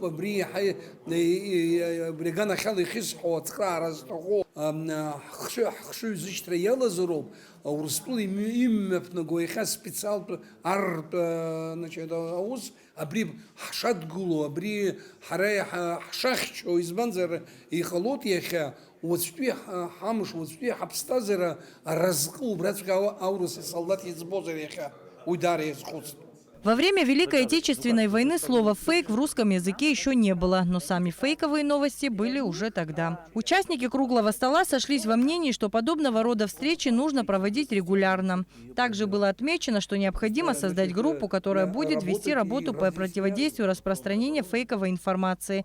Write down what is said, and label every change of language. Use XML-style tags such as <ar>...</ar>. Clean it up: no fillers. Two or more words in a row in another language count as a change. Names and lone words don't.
<ab>абри аганахьала ихьысҳәо, ацхраара зҭаху, ҳхшыҩ зышьҭра иалазароуп, Урыстәыла имҩаԥнаго иахьа специалтә артә аус, абри ҳшадгыло, абри ҳара ҳшахьчо, избанзар иҟалоит иахьа уаҵәтәи ҳамш, уаҵәтәи ҳаԥсҭазаара аразҟы убраҵәҟьа аурыс асолдат иӡбозар иахьа, уи даара иазхәыцт.</ab> <ru>Во время Великой Отечественной войны слова «фейк» в русском языке еще не было, но сами фейковые новости были уже тогда. Участники круглого стола сошлись во мнении, что подобного рода встречи нужно проводить регулярно. Также было отмечено, что необходимо создать группу, которая будет вести работу по противодействию распространению фейковой информации.</ru>